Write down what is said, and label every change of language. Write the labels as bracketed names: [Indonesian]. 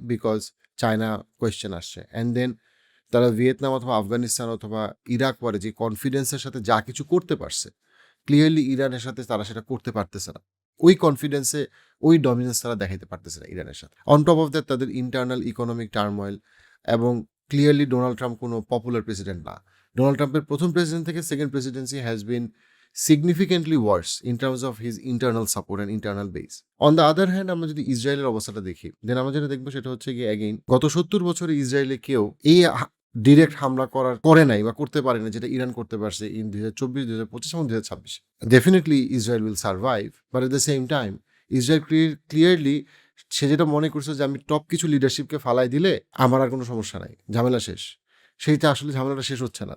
[Bangla] Because China question আসছে, [English] and then [Bangla] তারা Vietnam অথবা আফগানিস্তান অথবা ইরাক পরে যে কনফিডেন্সের সাথে যা কিছু করতে পারছে, ক্লিয়ারলি ইরানের সাথে তারা সেটা করতে পারতেছে না। ওই কনফিডেন্সে ওই ডমিনেন্স তারা দেখাইতে পারতেছে না ইরানের সাথে। অন টপ অফ দ্যাট তাদের ইন্টারনাল ইকোনমিক টার্ময়েল, এবং ক্লিয়ারলি ডোনাল্ড ট্রাম্প কোনো পপুলার প্রেসিডেন্ট না। ডোনাল্ড ট্রাম্পের প্রথম প্রেসিডেন্ট থেকে [English] Second presidency has been significantly worse in terms of his internal support and internal base. On the other hand, [Bangla] আমরা যদি ইসরায়েলের অবস্থাটা দেখি, দেন আমরা যেটা দেখবো সেটা হচ্ছে কি, অ্যাগেইন গত 70 বছরে ইসরায়েলে কেউ এই ডিরেক্ট হামলা করে নাই বা করতে পারে না যেটা ইরান করতে পারছে ইন 2024, 2025 এবং 2026। [English] definitely Israel will survive, but at the same time [Bangla] Israel clearly সে যেটা মনে করছে যে আমি টপ কিছু লিডারশিপকে ফালাই দিলে আমার আর কোনো সমস্যা নাই, ঝামেলা শেষ, সেইটা আসলে ঝামেলাটা শেষ হচ্ছে না।